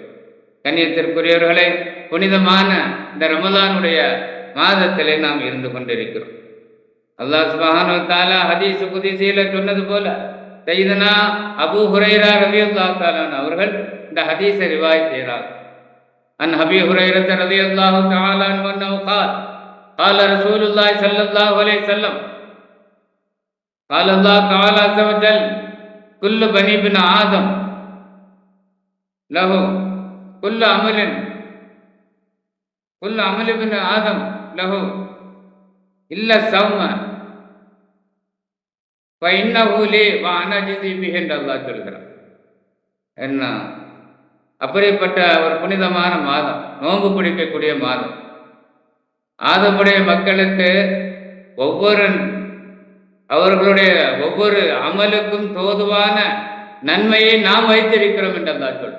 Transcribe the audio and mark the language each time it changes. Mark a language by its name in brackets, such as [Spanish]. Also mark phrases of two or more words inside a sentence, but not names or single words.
[Tamil] கண்ணியத்திற்குரியவர்களே, புனிதமான இந்த ரமதானுடைய மாதத்திலே நாம் இருந்து கொண்டிருக்கிறோம். அல்லாஹ் [Arabic] سبحانه و تعالى [Tamil] ஹதீஸ் குத்ஸியில சொன்னது போல சையதுனா அபூ ஹுரைரா [Arabic] رضي الله تعالى [Tamil] அவர்கள் இந்த ஹதீஸை ரிவாயத் செய்கிறார். [Arabic] عن أبي هريرة رضي الله تعالى عنه قال قال رسول الله صلى الله عليه وسلم قال الله تعالى عز وجل كل بني ابن آدم له كل عمل ابن آدم له إلا الصوم فإنه لي وأنا أجزي به [Tamil] என்று அல்லாஹ் சொல்கிறார். என்ன அப்படிப்பட்ட ஒரு புனிதமான மாதம், நோன்பு பிடிக்கக்கூடிய மாதம். ஆதமுடைய மக்களுக்கு அவர்களுடைய ஒவ்வொரு அமலுக்கும் தோதுவான நன்மையை நாம் வைத்திருக்கிறோம் என்று அல்லாஹ் சொல்.